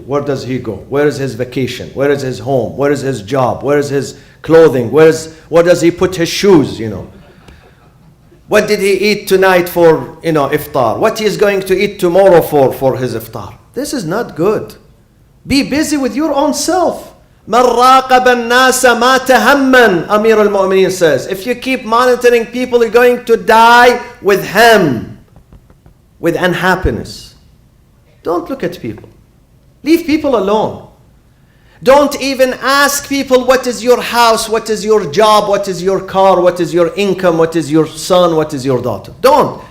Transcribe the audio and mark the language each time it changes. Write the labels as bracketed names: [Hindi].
[English] Where does he go? Where is his vacation? Where is his home? Where is his job? Where is his clothing? Where does he put his shoes, What did he eat tonight for, iftar? What he is going to eat tomorrow for his iftar? This is not good. Be busy with your own self. [Arabic] مَنْ رَاقَبَ النَّاسَ مَاتَ هَمًّا, [English] Amir al-Mu'mineen says. If you keep monitoring people, you're going to die with hem, with unhappiness. Don't look at people. Leave people alone. Don't even ask people, what is your house, what is your job, what is your car, what is your income, what is your son, what is your daughter. Don't.